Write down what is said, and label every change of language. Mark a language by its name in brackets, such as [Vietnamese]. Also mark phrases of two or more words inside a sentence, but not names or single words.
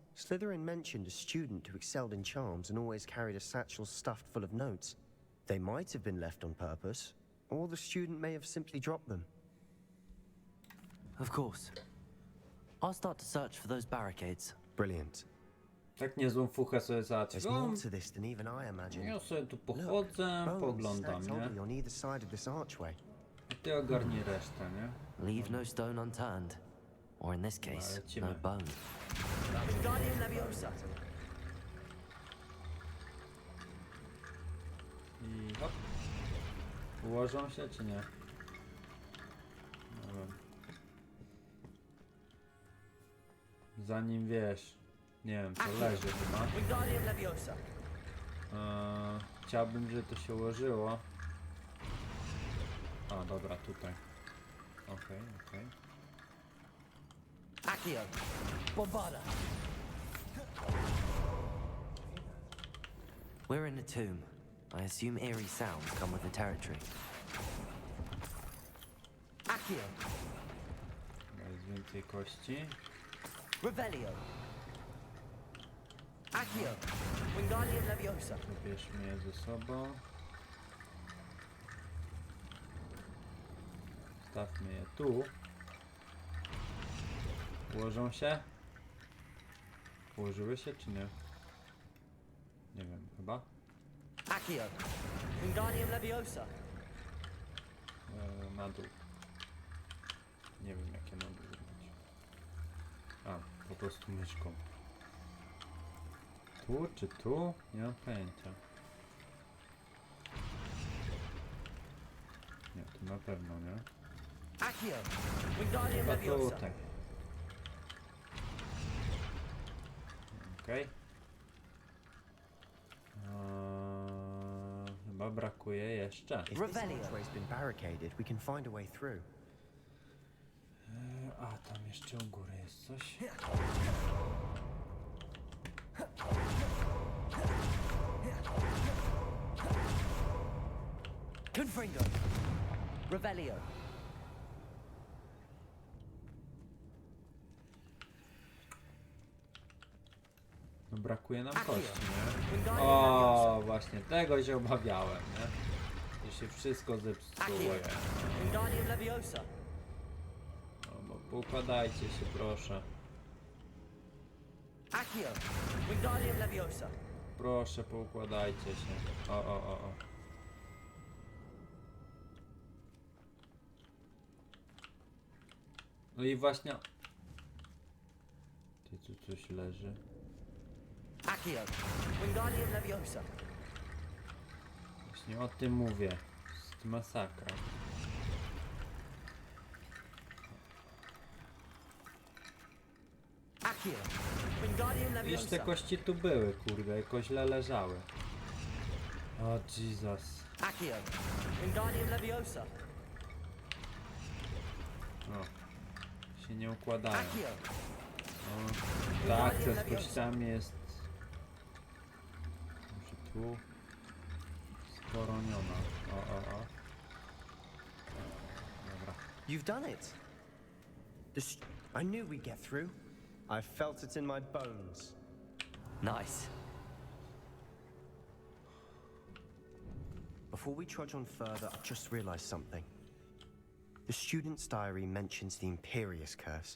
[English] Slytherin mentioned a student who excelled in charms and always carried a satchel stuffed full of notes. They might have been left on purpose, or the student may have simply dropped them. Of course. I'll start to search for those barricades. Brilliant. [Polish] Tak niezłą fuchę sobie [English] There's [Polish] załatwił. [English] more to this than even I imagined. [Polish] Ja sobie tu [English] Look, [Polish] pochodzę, [English] bones [Polish] poglądam, [English] stacked [Polish] nie? [English] oddly on either side of this archway. [Polish] A ty ogarnij resztę, nie? [English] Leave no stone unturned. Or in this case, [Polish] Lecimy. [English] no bone. Wingardium Leviosa. [Polish] I hop. Ułożą się, czy nie? Nie wiem. Zanim wiesz, nie wiem, co leży chyba. Wingardium Leviosa. Chciałbym, żeby to się ułożyło. A, dobra, tutaj. Okej. Accio. Bombada. [English] We're in a tomb. I assume eerie sounds come with the territory. [Polish] Accio. Jest więcej kości. Revelio. Accio. Wingardium Leviosa. Zabierzmy je ze sobą. Stawmy je tu. Ułożą się? Ułożyły się, czy nie? Nie wiem, chyba. Accio. Wingardium Leviosa. Na dół. Nie wiem, jakie na dół zrobić. A, po prostu myszką. Tu czy tu? Nie mam pojęcia. Nie, tu na pewno nie. Accio. Wingardium Chyba Leviosa. tutaj. Okej. Chyba brakuje jeszcze. If this Revelio. archway's been barricaded, we can find a way through. A, tam jeszcze u góry jest coś. Confringo. Revelio. No brakuje nam Accio. kości, nie? Wingardium O, Leviosa. właśnie tego się obawiałem, nie? Że się wszystko zepsuje. Wingardium Leviosa. No, bo poukładajcie się, proszę. Accio. Wingardium Leviosa. Proszę, poukładajcie się. O. No i właśnie... Ty tu coś leży. Accio. Wingardium Leviosa. Właśnie o tym mówię. Jest masakra. Accio. Wingardium Wiesz, te Leviosa. kości tu były, kurde, jakoś źle leżały. O, Jesus. Accio. Wingardium Leviosa. O, się nie układają. Accio. O, ta akcja z kościami jest... Może tu... Sporoniona. O. Dobra. [English] You've done it. I knew we'd get through. I felt it in my bones. Nice. Before we trudge on further, I've just realized something. The student's diary mentions the Imperius Curse.